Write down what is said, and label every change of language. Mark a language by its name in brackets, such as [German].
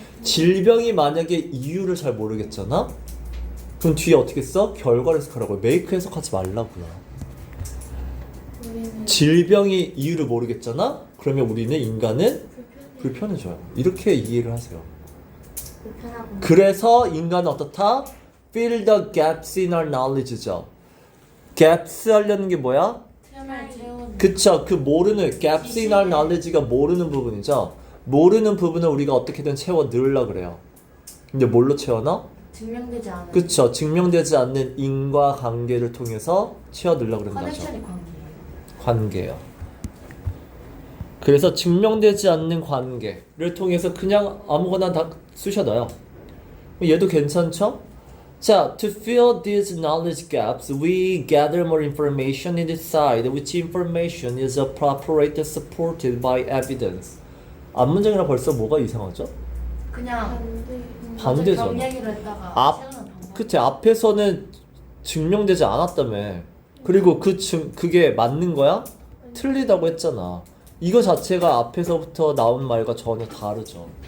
[Korean] 질병이 만약에 이유를 잘 모르겠잖아? 그럼 뒤에 어떻게 써? 결과를 해석하라고. 메이크 해석하지 말라고요. 우리는 질병이 이유를 모르겠잖아? 그러면 우리는 인간은 불편해져요. 이렇게 이해를 하세요. 불편하고. 그래서 인간은 어떻다? [English] Fill the gaps in our knowledge죠. [Korean] gaps 하려는 게 뭐야? 틈을 채우는. 그쵸. 그 모르는 [English] gaps in our knowledge [Korean] 가 모르는 부분이죠. 모르는 부분을 우리가 어떻게든 채워 넣으려고 그래요. 근데 뭘로 채워넣어? 증명되지 않은. 그쵸. 증명되지 않는 인과관계를 통해서 채워 넣으려고 그러는 거죠. 커넥션이 관계예요. 관계요. 그래서 증명되지 않는 관계를 통해서 그냥 아무거나 다 쑤셔넣어요. 얘도 괜찮죠? [English] 자, to fill these knowledge gaps, we gather more information and decide which information is appropriate and supported by evidence. [Korean] 앞문장이랑 벌써 뭐가 이상하죠? 그냥 반대잖아. 병 얘기를 했다가 앞, 채우는 방법. 그때 앞에서는 증명되지 않았다며. 그리고 그게 맞는 거야? 틀리다고 했잖아. 이거 자체가 앞에서부터 나온 말과 전혀 다르죠.